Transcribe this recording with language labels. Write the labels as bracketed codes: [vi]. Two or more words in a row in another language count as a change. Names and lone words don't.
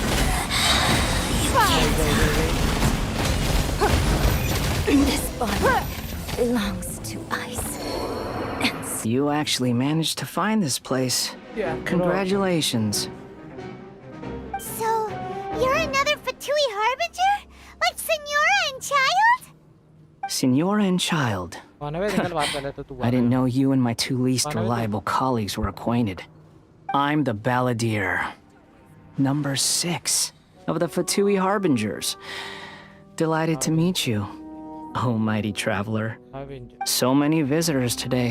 [en] This body belongs to ice. You actually managed to find this place. Yeah. Congratulations. So, you're another Fatui Harbinger? Like Senora and Child? Signora and Child. मानवे निकल बात पहले तो तू I didn't know you and my two least reliable colleagues were acquainted. I'm the Balladeer. Number 6 of the Fatui Harbingers. Delighted to meet you, oh mighty traveler. So many visitors today.